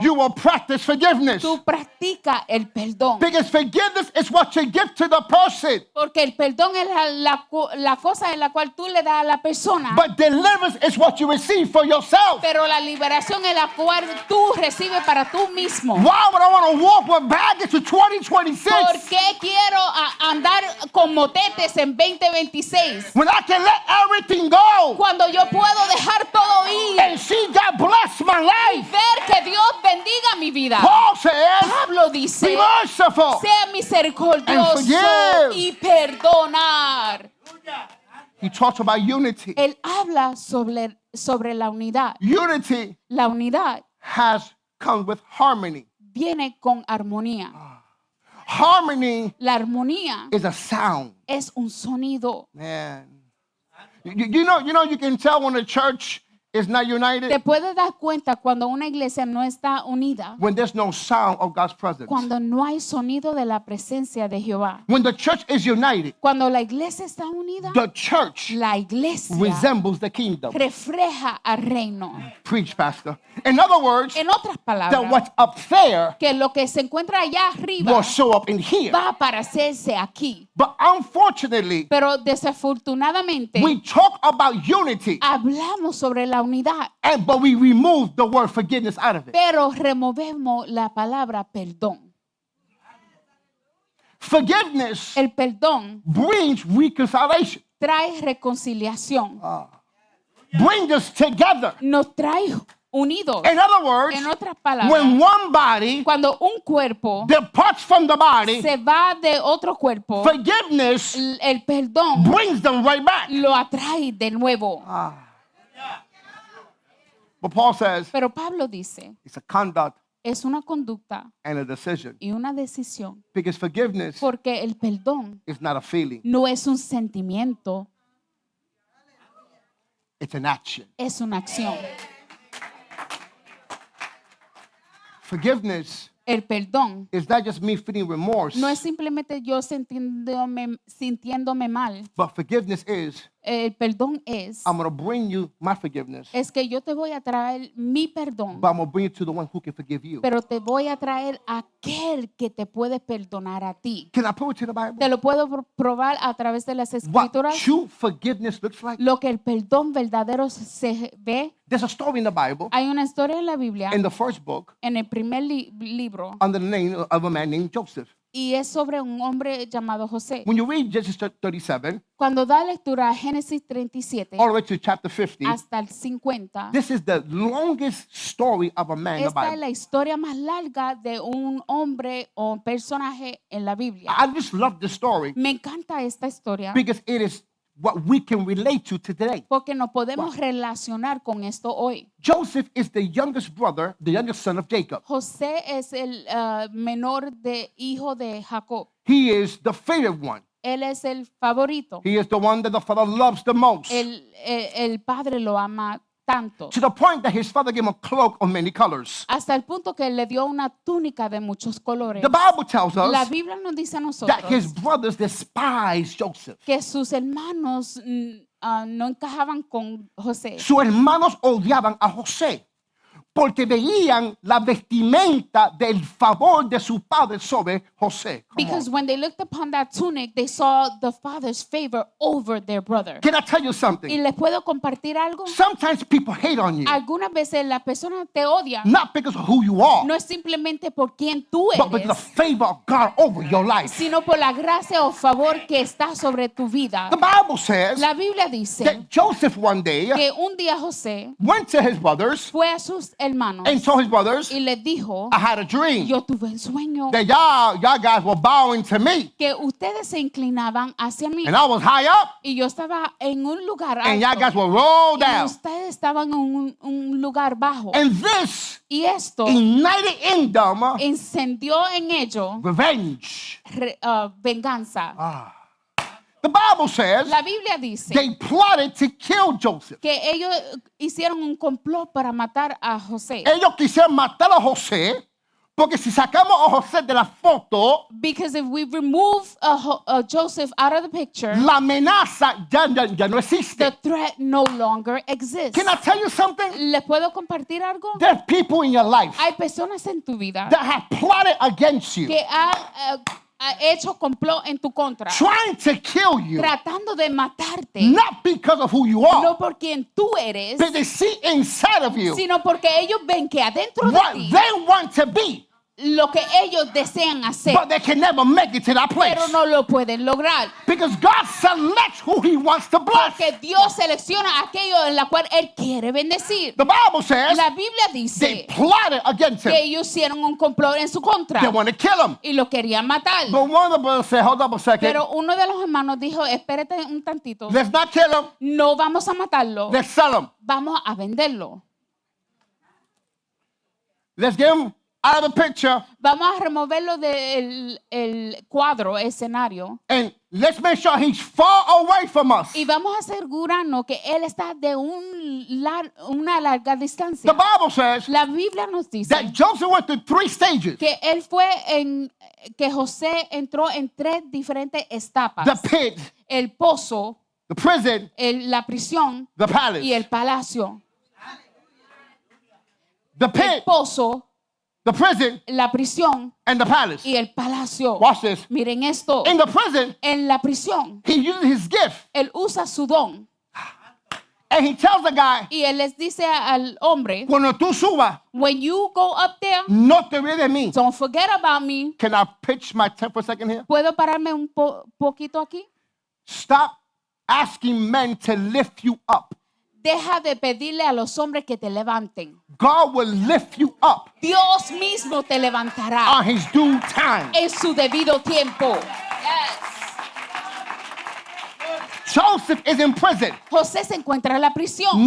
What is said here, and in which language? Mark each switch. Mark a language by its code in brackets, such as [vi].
[en] you will practice forgiveness. [es] tú practicas el perdón. [en] Because forgiveness is what you give to the person. [es] Porque el perdón es la cosa en la cual tú le das a la persona. [en] But deliverance is what you receive for yourself. [es] Pero la liberación es la cual tú recibes para tú mismo. [en] Why would I want to walk with baggage to [es] ¿Por 2026 qué quiero andar con motetes en 2026? [en] when I can let everything go [es] Cuando yo puedo dejar todo ir [en] and see God bless my [es] y [en] life? [es] ver que Dios bendiga mi vida. [en] Paul says, [es] Pablo dice, [en] be merciful. [es] sea misericordioso [en] And forgive. [es] y perdonar. [en] He talks about unity. [es] Él habla sobre la unidad. [en] Unity [es] La unidad [en] has come with harmony. [es] viene con armonía. [en] Harmony [es] La armonía [en] is a sound. [es] es un sonido. [en] Man. You know, you can tell when a church is not [es] Te [en] united [es] puedes dar cuenta cuando una iglesia no está unida, [en] when there's no sound of God's presence. [es] cuando no hay sonido de la presencia de Jehová. [en] When the church is united, [es] Cuando la iglesia está unida, [en] the church [es] la iglesia [en] resembles the kingdom. [es] refleja al reino. [en] Preach, Pastor. In other words, [es] En otras [en] that [es] palabras, [en] what's up there [es] que lo que se encuentra allá arriba [en] will show up in here. [es] va a aparecerse aquí. [en] But unfortunately, [es] Pero desafortunadamente [en] we talk about unity, [es] hablamos sobre la unidad, [en] but we remove the word forgiveness out of it. [es] pero removemos la palabra perdón. [en] Forgiveness [es] El perdón [en] brings reconciliation, [es] trae reconciliación, [en] brings us together. [es] nos trae unidos. [en] In other words, [es] En otras palabras, [en] when one body [es] cuando un cuerpo [en] departs from the body, [es] se va de otro cuerpo, [en] forgiveness [es] el perdón [en] brings them right back. [es] lo atrae de nuevo. [en] But Paul says [es] Pero Pablo dice, [en] it's a conduct [es] es una conducta [en] and a decision. [es] y una decisión, [en] Because forgiveness [es] porque el perdón [en] is not a feeling, [es] no es un sentimiento, [en] it's an action. [es] es una acción. [en] Forgiveness [es] El perdón [en] is not just me feeling remorse, [es] no es simplemente yo sintiéndome mal. [en] but forgiveness is [es] El perdón es [en] I'm going to bring you my forgiveness, [es] que yo te voy a traer mi perdón, [en] but I'm going to bring it to the one who can forgive you. [es] pero te voy a traer aquel que te puede perdonar a ti. [en] Can I prove it to the Bible? [es] Te lo puedo probar a través de las [en] What [es] escrituras. [en] true forgiveness looks like? [es] Lo que el perdón verdadero se ve. [en] There's a story in the Bible, [es] Hay una historia en la Biblia, [en] in the first book, [es] en el primer libro, [en] under the name of a man named Joseph. [es] y es sobre un hombre llamado José. [en] When you read Genesis 37 [es] Cuando da lectura a Génesis 37 [en] all the way to chapter 50, [es] hasta el 50, [en] this is the longest story of a man in the [es] esta es [en] Bible. [es] la historia más larga de un hombre o personaje en la Biblia. [en] I just love this story [es] Me encanta esta historia [en] because it is what we can relate to today. [es] porque nos podemos relacionar con esto hoy. [en] Joseph is the youngest brother, the youngest son of Jacob. [es] José es el menor de hijo de Jacob. [en] He is the favored one. [es] Él es el favorito. [en] He is the one that the father loves the most. [es] El padre lo ama tanto. [en] To the point that his father gave him a cloak of many colors. [es] Hasta el punto que le dio una túnica de muchos colores. [en] The Bible tells [es] La [en] us [es] Biblia nos dice a [en] that [es] nosotros [en] his brothers despised Joseph. [es] que sus hermanos no encajaban con José. Sus hermanos odiaban a José porque veían la vestimenta del favor de su padre sobre José. [en] Come Because on. when they looked upon that tunic, they saw the father's favor over their brother. Can I tell you [es] ¿Y [en] something? [es] les puedo compartir algo? [en] Sometimes people hate on you, [es] Algunas veces las personas te odian. [en] not because of who you are, [es] No es simplemente por quien tú [en] but because of the [es] eres, [en] favor of God over your life. [es] sino por la gracia o favor que está sobre tu vida. [en] The Bible says [es] La Biblia dice [en] that Joseph one day [es] que un día José [en] went to his brothers [es] fue a sus hermanos [en] and told his brothers, [es] y les dijo, [en] I had a dream [es] yo tuve un sueño [en] that y'all guys were bowing to me, [es] que ustedes se inclinaban hacia mí [en] and I was high up, [es] y yo estaba en un lugar [en] and y'all guys [es] alto [en] were rolled [es] y [en] down. [es] ustedes estaban en un lugar bajo. [en] And this [es] Y esto [en] ignited in them [es] encendió en ellos [en] revenge. [es] venganza. [en] The Bible says [es] La Biblia dice [en] they plotted to kill Joseph. [es] que ellos hicieron un complot para matar a José. Ellos quisieron matar a José porque si sacamos a José de la foto, [en] Because if we remove Joseph out of the picture, [es] la amenaza ya no [en] the [es] existe. [en] threat no longer exists. Can I tell you something? [es] ¿Les puedo compartir algo? [en] There's people in your life [es] Hay personas en tu vida [en] that have plotted against you, [es] que han ha hecho complot en tu contra, [en] trying to kill you, [es] tratando de matarte, [en] not because of who you are, [es] no por quien tú eres, [en] but they see inside of you [es] sino porque ellos ven que adentro de [en] what [es] ti [en] they want to be, [es] lo que ellos desean hacer, [en] but they can never make it to that place. [es] pero no lo pueden lograr. [en] Because God selects who He wants to bless. [es] Porque Dios selecciona aquello en la cual Él quiere bendecir. [en] The Bible says [es] La Biblia [en] they [es] dice [en] plotted against [es] que [en] him. [es] ellos hicieron un complot en su contra [en] They want to kill him. [es] y lo querían matar. [en] But one of the brothers said, hold up a second. [es] Pero uno de los hermanos dijo, espérate un tantito, [en] Let's not kill him. [es] no vamos a matarlo, [en] Let's sell him. [es] vamos a venderlo. [en] Let's get him out of the picture. [es] Vamos a removerlo del el cuadro, escenario, [en] And let's make sure he's far away from us. [es] y vamos a asegurarnos que Él está de una larga [en] The [es] distancia. [en] Bible says [es] La Biblia nos dice [en] that Joseph went through 3 stages. [es] que José entró en 3 diferentes etapas. [en] The pit, [es] El pozo, [en] the prison, [es] la prisión [en] the palace. [es] y el palacio. [en] The [es] El [en] pit, [es] pozo, [en] the prison, [es] la prisión [en] and the palace. [es] y el palacio. [en] Watch this. [es] Miren esto. [en] In the prison, [es] En la prisión, [en] he uses his gift. [es] él usa su don [en] And he tells the guy, [es] y él les dice al hombre, cuando tú subas, [en] when you go up there, [es] no te olvides de mí. [en] don't forget about me. Can I pitch my tent for a second here? [es] ¿Puedo pararme un poquito aquí? [en] Stop asking men to lift you up. [es] Deja de pedirle a los hombres que te levanten. [en] God will lift you up [es] Dios mismo te levantará [en] on his due time. [es] en su debido tiempo. [en] Joseph is in prison. [es] José se encuentra en la prisión.